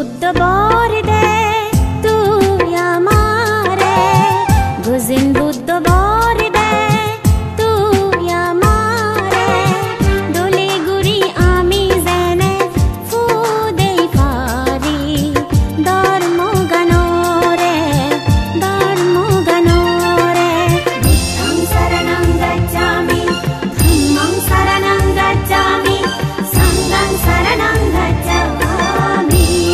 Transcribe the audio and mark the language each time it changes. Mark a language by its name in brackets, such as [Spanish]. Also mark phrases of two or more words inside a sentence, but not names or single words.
[Chakma] बर दे तुई आमारे गुजिन बुद्ध बर दे तुई आमारे दले गुरी आमी जेने फुदेई पारी धर्म गानरे [Pali] बुद्धं शरणं गच्छामि धम्मं शरणं गच्छामि संघं शरणं गच्छामि